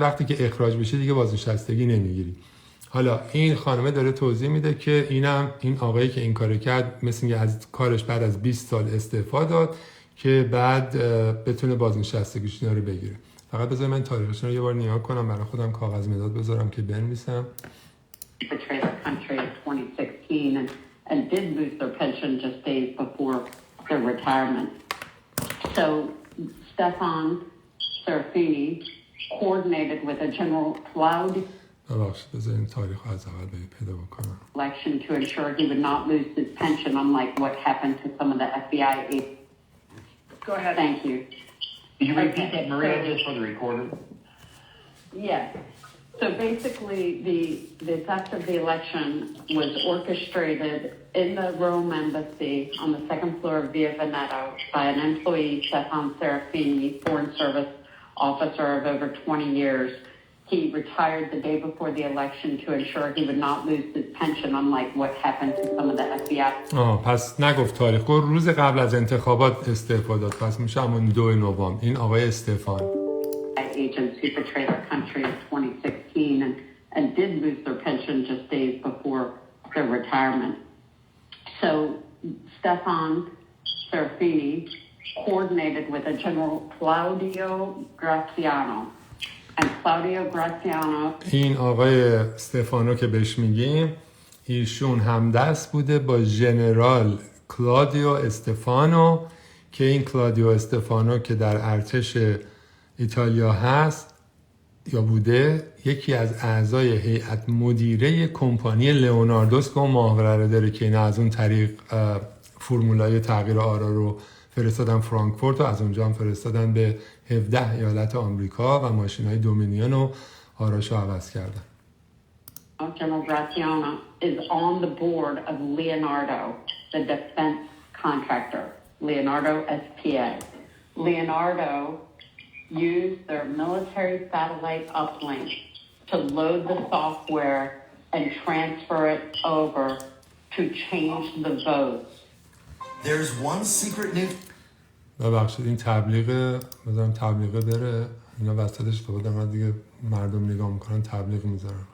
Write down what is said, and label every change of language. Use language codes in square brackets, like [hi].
[fa] وقتی که اخراج بشه دیگه بازنشستگی نمیگیری. حالا این خانمه داره توضیح میده که این آقایی که این کارو کرد مثل اینکه از کارش بعد از 20 سال استعفا داد که بعد بتونه بازنشستگیش رو بگیره. فقط بذار من تاریخش رو یه بار نگاه کنم، برای خودم کاغذ مداد بذارم که بنویسم. [en] Betrayed the country in 2016 and did lose their pension just days before their retirement. So Stefan Serafini coordinated with a General Cloud [fa] بذار این تاریخ رو از اول پیدا بکنم. [en] Election to ensure he would not lose his pension, unlike what happened to some of the FBI agents. Go ahead. Thank you. Could you repeat that, Maria, just for the recorder? Yes. So basically, the theft of the election was orchestrated in the Rome embassy on the second floor of Via Veneto by an employee, Stefan Serafini, Foreign Service officer of over 20 years. He retired the day before the election to ensure he would not lose his pension, unlike what happened to some of the FBI. [fa] پس نگفت تاریخ، گفت روز قبل از انتخابات استعفا داد، پس میشه همون 2 نوامبر. این آقای استفان. [en] Agents who betrayed the country in 2016 and did lose their pension just days before their retirement. So Stefan Serafini coordinated with a General Claudio Graziano. And Claudio Graziano. [fa] این آقای استفانو که بهش میگیم ایشون همدست بوده با ژنرال کلادیو استفانو که این کلادیو استفانو که در ارتش ایتالیا هست یا بوده یکی از اعضای هیئت مدیره کمپانی لئوناردوس که اون ماهواره رو داره که اینا از اون طریق فرمولای تغییر آرا رو فرستادن فرانکفورت و از اونجا هم فرستادن به 17 ایالت آمریکا و ماشین‌های دومینیون و آراشو عوض کردن. [en] General Graziano is on the board of Leonardo, the defense contractor, Leonardo SPA. Leonardo used their military satellite uplink to load the software and transfer it over to change the votes. There's one secret new. [fa] ببخشید این تبلیغ بذارم تبلیغه بره اینا وسطش تو بودم دیگه مردم نگاه میکنن تبلیغ میذارن.